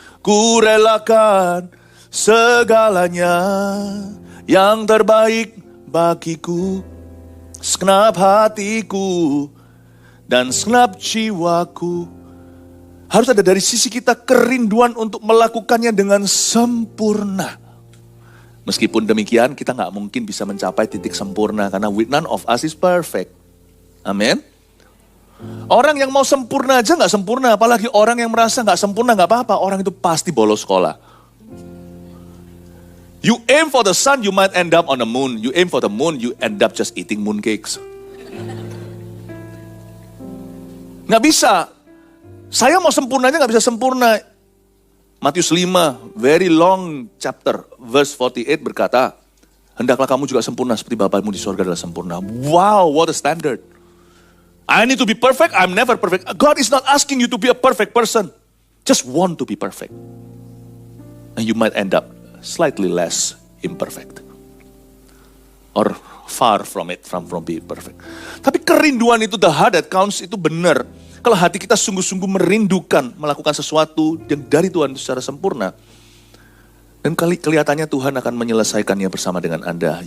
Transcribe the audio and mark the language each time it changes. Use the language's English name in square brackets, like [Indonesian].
[Indonesian] Ku relakan segalanya yang terbaik bagiku. Segenap hatiku dan segenap jiwaku. Harus ada dari sisi kita kerinduan untuk melakukannya dengan sempurna. Meskipun demikian kita gak mungkin bisa mencapai titik sempurna. Karena [English] none of us is perfect. [Indonesian] Amin. Orang yang mau sempurna aja gak sempurna, apalagi orang yang merasa gak sempurna gak apa-apa, orang itu pasti bolos sekolah. [English] You aim for the sun, you might end up on the moon. You aim for the moon, you end up just eating mooncakes. [Indonesian] Gak bisa. Saya mau sempurnanya gak bisa sempurna. Matius 5, [English] very long chapter, [Indonesian] verse 48 berkata, hendaklah kamu juga sempurna seperti Bapamu di surga adalah sempurna. [English] Wow, what a standard. I need to be perfect, I'm never perfect. God is not asking you to be a perfect person. Just want to be perfect. And you might end up slightly less imperfect. Or far from it, from being perfect. [Indonesian] Tapi kerinduan itu, [English] the heart that counts, [Indonesian] itu benar. Kalau hati kita sungguh-sungguh merindukan melakukan sesuatu yang dari Tuhan secara sempurna. Dan kelihatannya Tuhan akan menyelesaikannya bersama dengan Anda.